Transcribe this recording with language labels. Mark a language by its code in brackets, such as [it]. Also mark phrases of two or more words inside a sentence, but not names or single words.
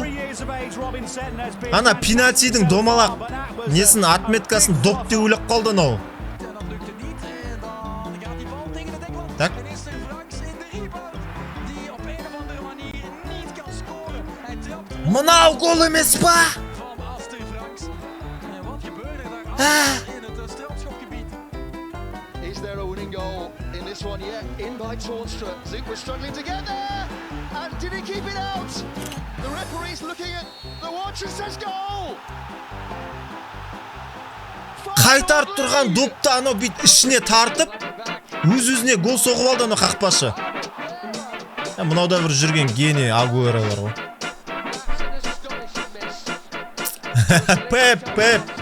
[kk] Ана пенальтидің домалақ несін отметкасын доп деп ойлап қалды анау. Так. Мынау гол емес па? [en] Is there a winning goal in this one yet? In by Torstra. Zook was struggling to get there. And did he keep it out? The referee's looking at the watch and says goal. [kk] Қайтарып тұрған допты анау бит ішіне тартып, өз-өзіне гол соғып алды анау қақпашы. Мынауда бір жүрген гений Агуэро бар ғой. Пеп.